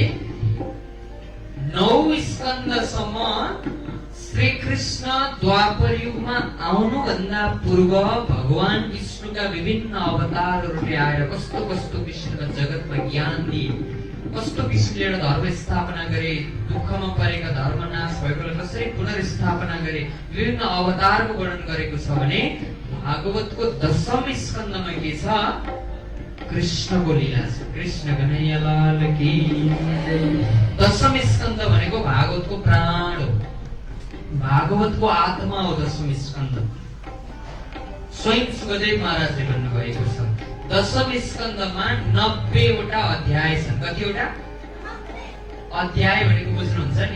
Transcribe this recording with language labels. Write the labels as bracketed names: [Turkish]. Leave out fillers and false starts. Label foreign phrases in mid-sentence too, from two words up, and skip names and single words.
[Nepali] 9 स्कन्दसम्म श्रीकृष्ण द्वापर युगमा आउनुभन्दा पूर्व भगवान विष्णुका विभिन्न अवतारहरूले आएर कस्तो कस्तो विष्णुका जगतमा ज्ञान दिए, कस्तो किसिमले एउटा धर्म स्थापना गरे, दुःखमा परेका धर्म नाश भएकोलाई कसरी पुनर्स्थापना गरे, विभिन्न अवतारको वर्णन गरेको छ भने भागवतको 10औं स्कन्दमा के छ? कृष्णको लीला छ। [Hindi] कृष्ण कन्हैया लाल की जय। [Nepali] 10औं स्कन्द भनेको भागवतको प्राण हो, भागवतको आत्मा हो 10औं स्कन्द। स्वयं सुखदेव महाराजले भन्नुभएको छ 10औं स्कन्दमा 90 वटा अध्याय छन्। कतिवटा अध्याय भनेको बुझ्नुहुन्छ नि?